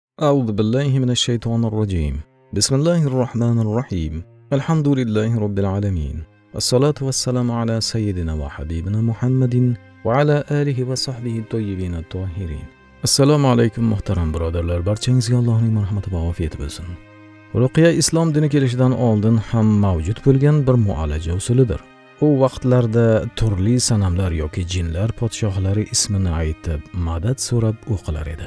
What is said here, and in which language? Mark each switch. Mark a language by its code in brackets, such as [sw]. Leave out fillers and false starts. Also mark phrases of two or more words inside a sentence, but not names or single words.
[ar] أعوذ بالله من الشيطان الرجيم. بسم الله الرحمن الرحيم. الحمد لله رب العالمين. الصلاة والسلام على سيدنا وحبيبنا محمد وعلى آله وصحبه الطيبين الطاهرين. السلام عليكم [uz] muhtaram birodarlar, barchangizga Allohning marhamati va ofiyati bo'lsin. Ruqya islom dini kelishidan oldin ham mavjud bo'lgan bir muolaja usulidir. U vaqtlarda turli sanamlar yoki jinlar podshohlari ismini aytib, madad so'rab o'qilar edi.